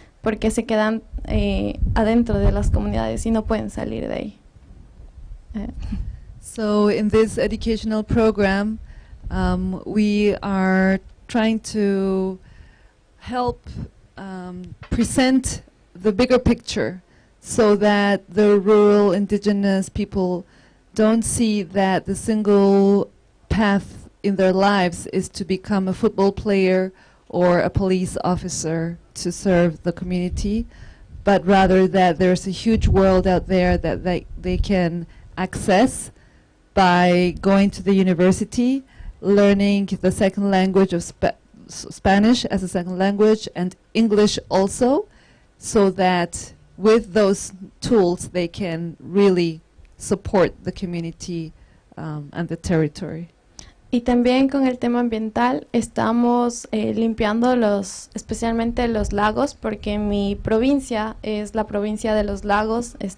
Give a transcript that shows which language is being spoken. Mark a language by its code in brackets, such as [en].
[es] porque se quedan adentro de las comunidades y no pueden salir de ahí. [en] So in this educational program, we are trying to help present the bigger picture so that the rural indigenous people don't see that the single path in their lives is to become a football player or a police officer to serve the community, but rather that there's a huge world out there that they can access by going to the university, learning the second language of Spanish as a second language and English also, so that with those tools they can really support the community and the territory. [es] Y también con el tema ambiental estamos limpiando especialmente los lagos, porque mi provincia es la provincia de los lagos.